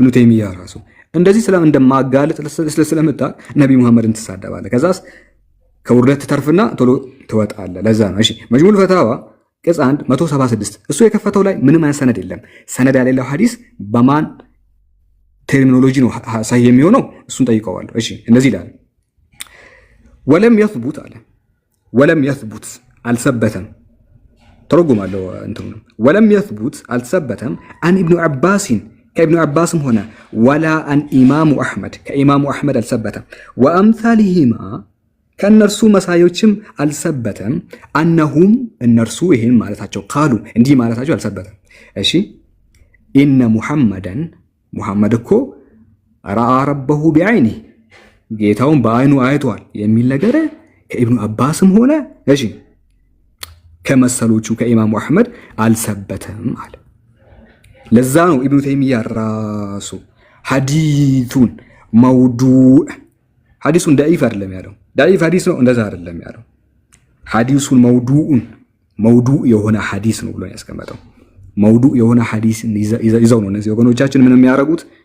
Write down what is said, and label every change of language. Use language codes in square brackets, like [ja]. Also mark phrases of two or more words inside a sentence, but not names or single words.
[am] ተይሚያ ራሱ እንደዚህ ስለም እንደማጋለጥ ስለመጣ ነብዩ መሐመድን ተሳደባለህ ከዛስ ከውርደት ተርፍና ቶሎ ትወጣለህ ለዛ ነው እሺ መጅሙዑል ፈታዋ ቅጽ 1 176 እሱ የከፈተው ላይ ምንም አይነት ሰነድ የለም ሰነድ ያሌለው ሐዲስ በማን ተርሚኖሎጂ ነው ሳይ የሚሆነው እሱን ጠይቀዋለሁ እሺ እንደዚህ ይላል [ar] ولم يثبت على ولم يثبت [am] አልሰበተም ተረጉማለሁ እንትኑ [ar] ولم يثبت [am] አልሰበተም [ar] عن ابن عباس كابن عباس هنا ولا عن امام احمد كامام احمد አልሰበተም وامثالهما [am] ከነርሱ መሳዮችም አልሰበተም [ar] انهم [am] እነርሱ ይሄን ማለታቸው ቃሉ እንዲህ ማለታቸው አልሰበተም እሺ [ar] ان محمد [am] እኮ [ar] راى ربه بعينه [am] ጌታውን በአይኑ አይቷል የሚል ነገር ከኢብኑ አባስም ሆነ እሺ ከመሰሎቹ ከኢማሙ አህመድ አልሰበተም አለ ለዛ ነው ኢብኑ ተይሚያ ራሱ ሐዲሱን መውዱዕ ሐዲሱን ዳኢፍ አይደለም ያለው ዳኢፍ ሐዲስ ነው እንደዛ አይደለም ያለው ሐዲሱን መውዱዕ የሆነ ሐዲስ ነው ብሎ ያስቀመጠው መውዱዕ የሆነ ሐዲስ ይዘው ነው እነዚህ ወገኖቻችን ምን የሚያረጉት